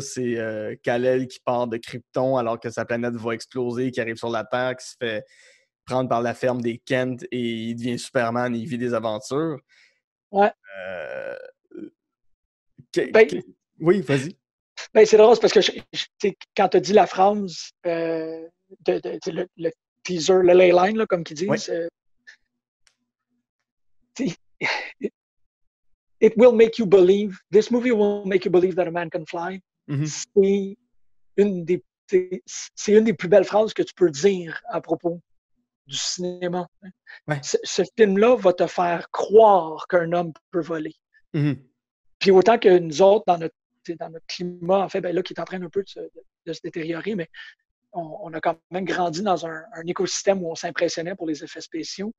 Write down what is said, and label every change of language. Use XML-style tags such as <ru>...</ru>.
<fr>C'est Kal-El qui part de Krypton alors que sa planète va exploser, qui arrive sur la Terre, qui se fait prendre par la ferme des Kent et il devient Superman et il vit des aventures. Ouais. Euh, Ben, Oui, vas-y. ben, c'est drôle parce que quand tu as dit la phrase, le teaser, le ley line, là, comme qu'ils Oui. disent,</fr> <en>it will make you believe, this movie will make you believe that a man can fly. Mm-hmm.</en> <fr>C'est une des, c'est une des plus belles phrases que tu peux dire à propos du cinéma. Ouais. Ce film-là va te faire croire qu'un homme peut voler. Mm-hmm. Puis autant que nous autres, dans notre climat, en fait, ben là, qui est en train un peu de se détériorer, mais on a quand même grandi dans un écosystème où on s'impressionnait pour les effets spéciaux.</fr>